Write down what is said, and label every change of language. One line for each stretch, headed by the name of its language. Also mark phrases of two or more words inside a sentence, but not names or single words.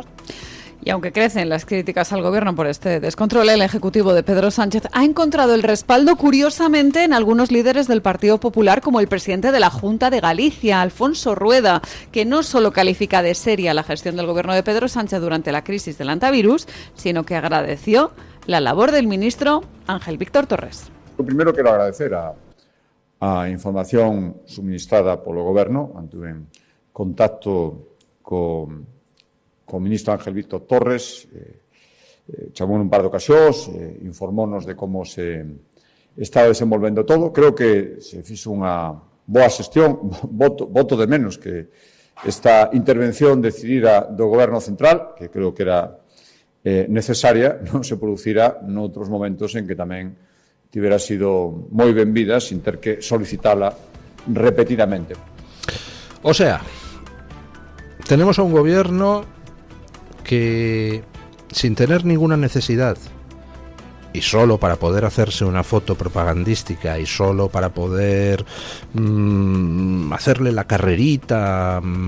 Spanish: Y aunque crecen las críticas al Gobierno por este descontrol, el Ejecutivo de Pedro Sánchez ha encontrado el respaldo, curiosamente, en algunos líderes del Partido Popular, como el presidente de la Junta de Galicia, Alfonso Rueda, que no solo califica de seria la gestión del Gobierno de Pedro Sánchez durante la crisis del antivirus, sino que agradeció la labor del ministro Ángel Víctor Torres. Lo primero,
Galician: quero agradecer a información suministrada polo Goberno. Antuve en contacto co ministro Ángel Víctor Torres, chamou un par de ocasións, informounos de como se está desenvolvendo todo. Creo que se fixo unha boa xestión, voto de menos que esta intervención decidida do Goberno Central, que creo que era necesaria, non se producirá noutros momentos en que tamén tivera sido moi benvida sin ter que solicitala repetidamente.
Spanish: O sea, tenemos a un gobierno que, sin tener ninguna necesidad, y solo para poder hacerse una foto propagandística y solo para poder hacerle la carrerita a